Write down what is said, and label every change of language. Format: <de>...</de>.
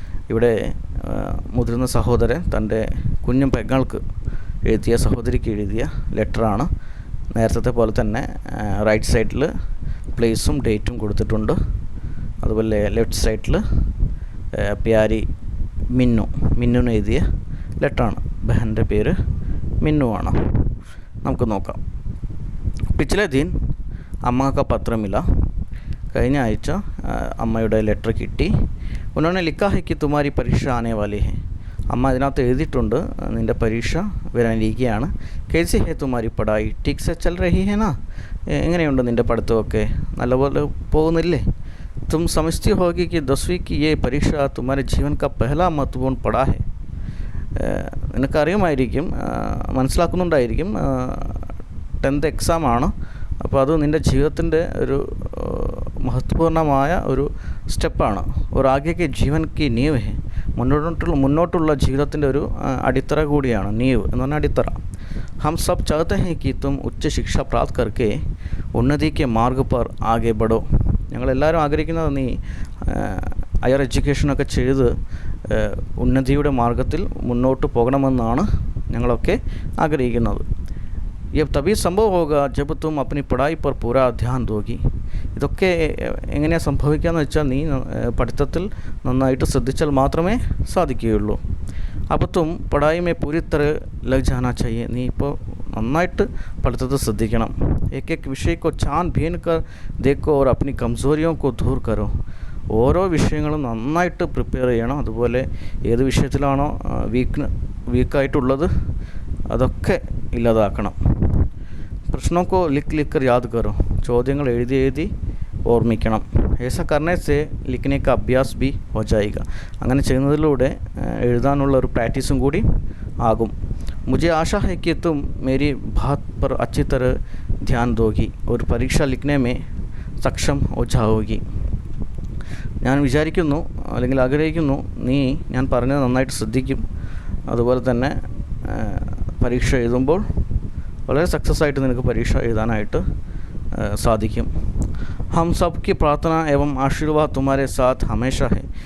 <ml>ഇവിടെ മുതിർന്ന സഹോദരൻ തൻ്റെ കുഞ്ഞു പെങ്ങൾക്ക് എഴുതിയ, സഹോദരിക്ക് എഴുതിയ ലെറ്ററാണ്. നേരത്തെ പോലെ തന്നെ റൈറ്റ് സൈഡിൽ പ്ലേസും ഡേറ്റും കൊടുത്തിട്ടുണ്ട്. അതുപോലെ ലെഫ്റ്റ് സൈഡിൽ പ്യാരി മിന്നുന് എഴുതിയ ലെറ്ററാണ്. ബഹൻ്റെ പേര് മിന്നു ആണ്. നമുക്ക് നോക്കാം.</ml> <hi>പിछले दिन അമ്മ का पत्र मिला.</hi> <ml>കഴിഞ്ഞ ആഴ്ച അമ്മയുടെ ലെറ്റർ കിട്ടി.</ml> <hi>उन्होंने लिखा है कि तुम्हारी परीक्षा आने वाली है.</hi> <ml>അമ്മ അതിനകത്ത് എഴുതിയിട്ടുണ്ട് നിൻ്റെ പരീക്ഷ വരാനിരിക്കുകയാണ്.</ml> <hi>कैसी है तुम्हारी पढ़ाई, ठीक से चल रही है ना?</hi> <ml>എങ്ങനെയുണ്ട് നിൻ്റെ പഠിത്തമൊക്കെ, നല്ലപോലെ പോകുന്നില്ലേ?</ml> <hi>तुम समझती होगी कि 10वीं की ये परीक्षा तुम्हारे जीवन का पहला महत्वपूर्ण पड़ाव है.</hi> <ml>നിനക്കറിയുമായിരിക്കും, മനസ്സിലാക്കുന്നുണ്ടായിരിക്കും, 10th എക്സാമാണ്. അപ്പോൾ അത് നിൻ്റെ ജീവിതത്തിൻ്റെ ഒരു മഹത്വപൂർണ്ണമായ ഒരു സ്റ്റെപ്പാണ്. ഒരു ആകെക്ക്</ml> <hi>ജീവൻ കി നീവ് ഹെ,</hi> <ml>മുന്നോട്ടുള്ള ജീവിതത്തിൻ്റെ ഒരു അടിത്തറ കൂടിയാണ്. നീവ് എന്ന് പറഞ്ഞാൽ അടിത്തറ.</ml> <hi>हम सब चाहते हैं कि तुम उच्च शिक्षा प्राप्त करके उन्नति के मार्ग पर आगे बढ़ो.</hi> <ml>ഞങ്ങളെല്ലാവരും ആഗ്രഹിക്കുന്നത് നീ ഹയർ എഡ്യൂക്കേഷനൊക്കെ ചെയ്ത് ഉന്നതിയുടെ മാർഗത്തിൽ മുന്നോട്ട് പോകണമെന്നാണ് ഞങ്ങളൊക്കെ ആഗ്രഹിക്കുന്നത്.</ml> <hi>ये तभी संभव होगा जब तुम अपनी पढ़ाई पर पूरा ध्यान दोगी.</hi> <ml>ഇതൊക്കെ എങ്ങനെയാണ് സംഭവിക്കുകയെന്ന് വെച്ചാൽ നീ പഠിത്തത്തിൽ നന്നായിട്ട് ശ്രദ്ധിച്ചാൽ മാത്രമേ സാധിക്കുകയുള്ളൂ.</ml> <hi>അപ്പോൾ തും പഠായി മേ പൂരി തര ലഗ് ജാനാ ചാഹിയെ.</hi> <ml>നീ ഇപ്പോൾ നന്നായിട്ട് പഠിത്തത്തിൽ ശ്രദ്ധിക്കണം.</ml> <hi>एक एक विषय को छान बीन कर देखो और अपनी कमज़ोरियों को दूर करो.</hi> <ml>ഓരോ വിഷയങ്ങളും നന്നായിട്ട് പ്രിപ്പയർ ചെയ്യണം. അതുപോലെ ഏത് വിഷയത്തിലാണോ വീക്കായിട്ടുള്ളത് അതൊക്കെ ഇല്ലാതാക്കണം.</ml> <hi>പ്രശ്നോ കോ ലിഖ് ലിഖ് കർ യാദ് കറോ.</hi> <ml>ചോദ്യങ്ങൾ എഴുതി എഴുതി ഓർമ്മിക്കണം.</ml> <hi>ऐसा करने से लिखने का अभ्यास भी हो जाएगा.</hi> <ml>അങ്ങനെ ചെയ്യുന്നതിലൂടെ എഴുതാനുള്ള ഒരു പ്രാക്ടീസും കൂടി ആകും.</ml> <hi>मुझे आशा है कि तुम मेरी बात पर अच्छी तरह ध्यान दोगी और परीक्षा लिखने में सक्षम हो जाओगी.</hi> <ml>ഞാൻ വിചാരിക്കുന്നു അല്ലെങ്കിൽ ആഗ്രഹിക്കുന്നു നീ ഞാൻ പറഞ്ഞത് നന്നായിട്ട് ശ്രദ്ധിക്കും. അതുപോലെ തന്നെ പരീക്ഷ എഴുതുമ്പോൾ വളരെ സക്സസ് ആയിട്ട് നിനക്ക് പരീക്ഷ എഴുതാനായിട്ട് സാധിക്കും.</ml> <hi>ഹം സബ് കി പ്രാർത്ഥന ഏവം ആശീർവാദ് തുമാരെ സാത്ത് ഹമേഷ ഹെ.</hi>